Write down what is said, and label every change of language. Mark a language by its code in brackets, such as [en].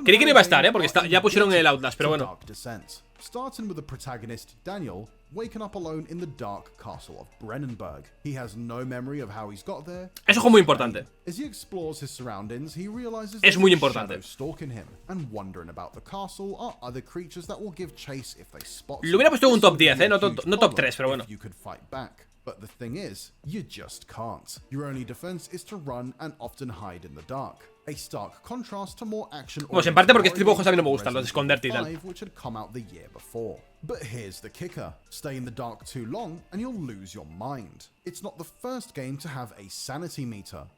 [es] Creí que no iba a estar, porque ya pusieron el Outlast, pero bueno. [en] Starting with the protagonist, Daniel, waking up alone in the dark castle of Brennenburg. He has no memory of how he's got there. [es] Eso es muy importante. [en] As he explores his surroundings, he realizes [es] es muy importante. [en] Stalking him, and wondering about the castle are other creatures that will give chase if they spot him. [es] Lo hubiera puesto en un top 10, no top 3, pero bueno. [en] You could fight back. But the thing is, you just can't. Your only defense is to run and often hide in the dark. A stark contrast to more action. [es] Pues en parte porque este tipo de juegos a mí no me gustan, los de esconderte y tal. [en] Which had come out the year before. But here's the kicker. Stay in the dark too long and you'll lose your mind. It's not the first game to have a sanity meter.